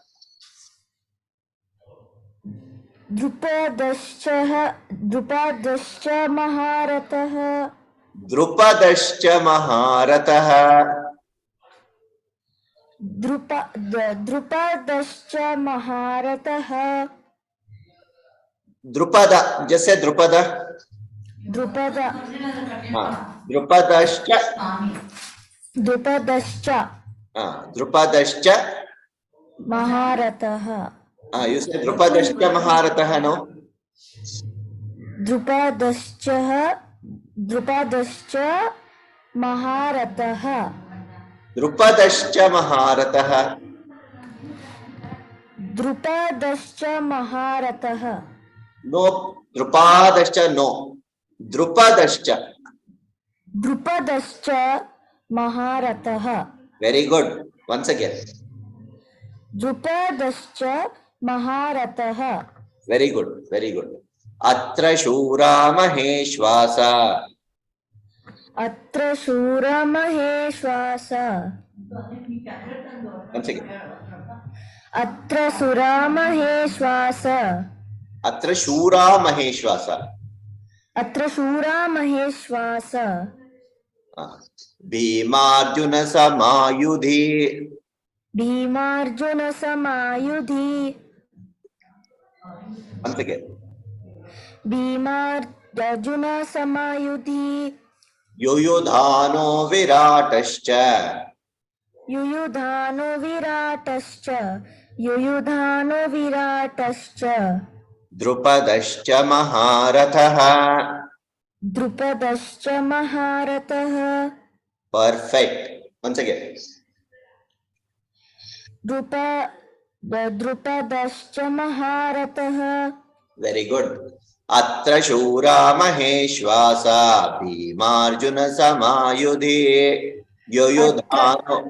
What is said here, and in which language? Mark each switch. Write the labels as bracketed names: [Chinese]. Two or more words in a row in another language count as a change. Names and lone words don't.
[Sanskrit] द्रुपदश्च महारथः. द्रुपदश्च महारथः. द्रुपदश्च महारथः. Drupada. [English] Just say Drupada. [Sanskrit] Drupada. Drupadascha. Drupadascha Drupadascha. Maharataha. [English] You say [Sanskrit] द्रुपदश्च महारथः, [English] no? [Sanskrit] द्रुपदश्च महारथः. द्रुपदश्च महारथः. द्रुपदश्च महारथः. [English] No, Drupadascha, no. Drupadascha. [Sanskrit] द्रुपदश्च महारथः. [English] Very good. Once again. [Sanskrit] द्रुपदश्च महारथः. [English] Very good. Very good. [Sanskrit] अत्र शूरा महेष्वासा. अत्र शूरा महेष्वासा. [English] Once again. [Sanskrit] अत्र शूरा महेष्वासा. अत्र शूरा महेष्वासा. अत्र शूरा महेष्वासा. भीमार्जुनसमा युधि. भीमार्जुनसमा युधि. [English] Once again. [Sanskrit] भीमार्जुनसमा युधि. युयुधानो विराटश्च. युयुधानो विराटश्च. युयुधानो विराटश्च. द्रुपदश्च महारथः. द्रुपदश्च महारथः. [English] Perfect. Once again. [Sanskrit] द्रुपदश्च महारथः. [English] Very good. [Sanskrit] अत्र शूरा महेष्वासा. भीमार्जुनसमा युधि। युयुधानो.